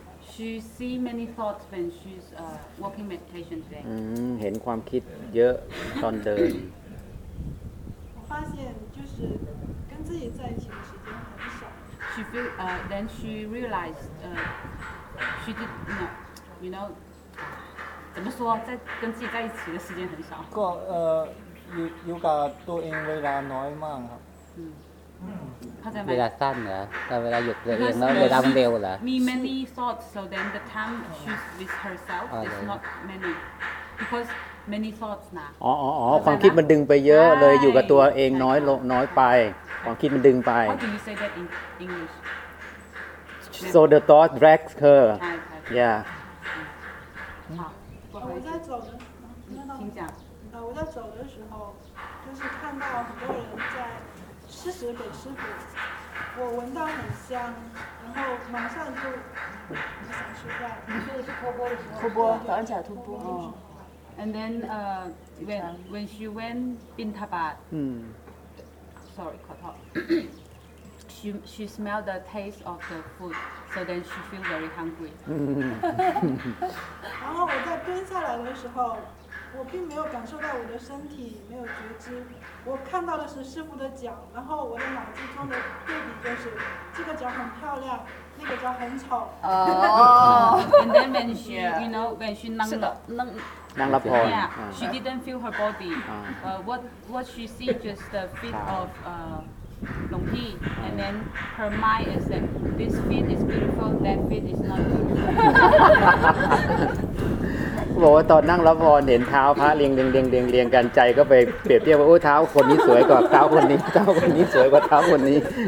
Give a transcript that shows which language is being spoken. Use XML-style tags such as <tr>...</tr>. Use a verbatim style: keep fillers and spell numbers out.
<en>She see many thoughts when she's uh, walking meditation today.</en> <th>อืมเห็นความคิดเยอะตอนเดิน</th> <zh>我发现就是跟自己在一起的时间很少</zh> <en>She feel uh, then she realized uh, she did no, you know.</en> <zh>怎么说在跟自己在一起的时间很少</zh> <th>ก็เอ่ออยู่อยู่กับตัวเองเวลาน้อยมากครับ อืมเข้าใจมั้ย เวลาสั้นเหรอแต่เวลาหยุดตัวเองแล้วเวลามันเร็วเหรอ</th> <en>Me many thoughts so then the time she's with herself is not many because many thoughts นะ</en> <th>อ๋อๆๆความคิดมันดึงไปเยอะเลยอยู่กับตัวเองน้อยลงน้อยไปความคิดมันดึงไป</th> <en>How do you say that in English So the thought drags her Yeah</en> <zh>好我在走的，听讲。呃，我在走的时候，就是看到很多人在施食给师傅，我闻到很香，然后马上就想吃饭。你说的是托钵的时候。托钵，早上起来托钵。哦。</zh> <en>And then, uh, when when she went Bintabat, mm. sorry, she she smelled the taste of the food. So then she feel very hungry.</en> <zh>然后我在蹲下来的时候，我我并没有感受到我的身体没有觉知，我看到的是师傅的脚，然后我的脑子中的对比就是这个脚很漂亮，那个脚很丑。</zh> <en>哦、oh, and then when she, you know, when she</en> <zh>能了能能了</zh> <en>yeah, she didn't feel her body. Uh, what what she see just the feet of uh, Long He, and then her mind is that this feet is beautiful, that feet is not beautiful.</en> <th>บอกว่าตอนนั่งรับพรเห็นเท้าพระเรียงเรียงเรียงเรียงเรียงกันใจก็ไปเปรียบเทียบว่าโอ้เท้าคนนี้สวยกว่าเท้าคนนี้เท้าคนนี้สวยกว่าเท้าคนนี้</th>